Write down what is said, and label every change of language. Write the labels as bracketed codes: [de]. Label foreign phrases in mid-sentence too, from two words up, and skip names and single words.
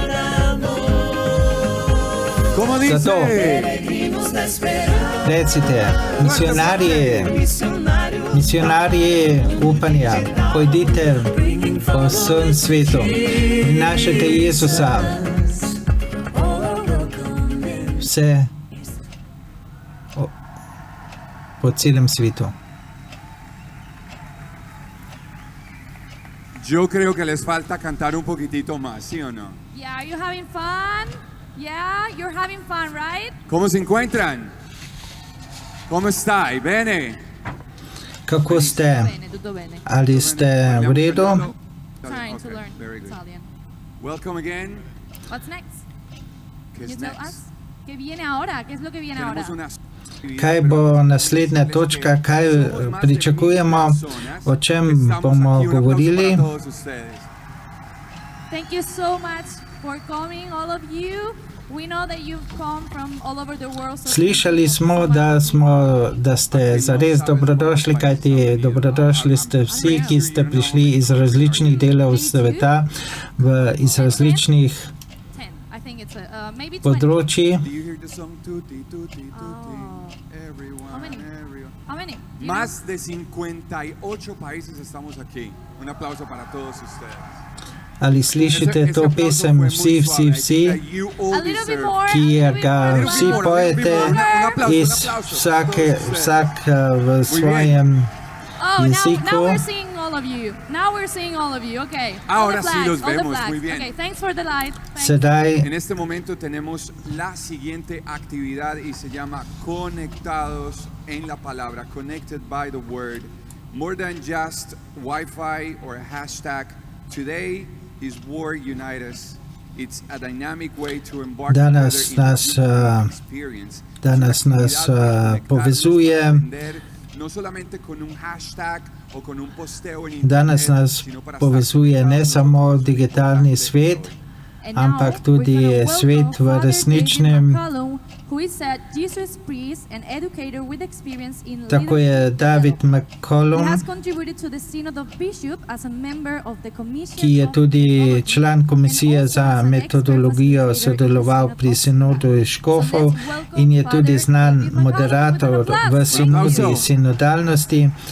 [sl] Zato recite, misionarji upanja, pojdite po vsem svetu, prinašajte Jezusa. Vse po celem svetu. [es] Yo creo que les falta cantar un poquitito más, ¿sí o no? [en] Yeah, are you having fun? Yeah, you're having fun, right? [es] ¿Cómo se encuentran? ¿Cómo estáis? Bene. [sl] Kako ste? Ali ste v redu? [en] Trying to learn Italian. Welcome again. What's next? Can you tell us? [es] ¿Qué viene ahora? ¿Qué es lo que viene ahora? [sl] Kaj bo naslednja točka, kaj pričakujemo, o čem bomo govorili. [en] Thank you so much for coming, all of you. We know that you've come from all over the world. [sl] Slišali smo, da ste zares dobrodošli, kajti dobrodošli ste vsi, ki ste prišli iz različnih delov sveta, iz različnih področji. [es] Más de 58 países estamos aquí. Un aplauso para todos ustedes. [sl] Ali slišite to pesem vsi, ki ga vsi pojete iz vsak v svojem jeziku. [es] Ahora sí los vemos muy bien. [en] Okay, thanks for the light. [es] Sedaj en este momento tenemos la siguiente actividad y se llama Conectados en la Palabra, [en] Connected by the Word. More than just Wi-Fi or a hashtag, today is Word Unite Us. It's a dynamic way to embark together in the experience. [sl] Danes nas povezuje. [es] No solamente con un hashtag [sl] Danes nas povezuje ne samo digitalni svet, ampak tudi svet v resničnem. Tako je David McCollum, ki je tudi član komisije za metodologijo, sodeloval pri sinodu škofov in je tudi znan moderator v sinodi sinodalnosti.